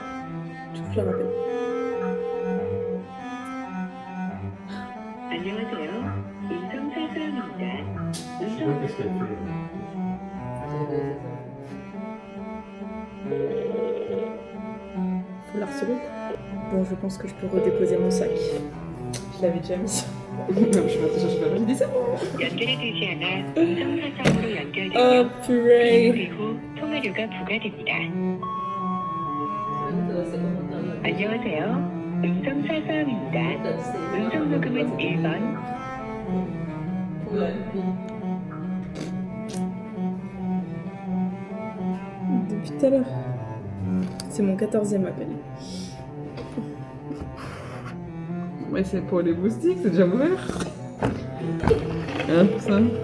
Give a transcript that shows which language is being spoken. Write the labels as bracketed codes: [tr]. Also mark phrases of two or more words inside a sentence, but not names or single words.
[fr] Du coup je la rappelle. Faut la harceler quoi. Bon, je pense que je peux redéposer mon sac. Je l'avais déjà mis. J'ai dit ça. [ko] 연결이 되지 않아 음성 사상으로 연결되며 [fr] Oh purée. [ko] 그리고 통화료가 부과됩니다. [fr] C'est comment t'as [ko] 안녕하세요. 음성 사상입니다. 음성 녹음은 1번. [fr] pour la nuit. Depuis tout à l'heure. C'est mon 14e appel. Mais c'est pour les moustiques, c'est déjà ouvert. Hein, pour ça.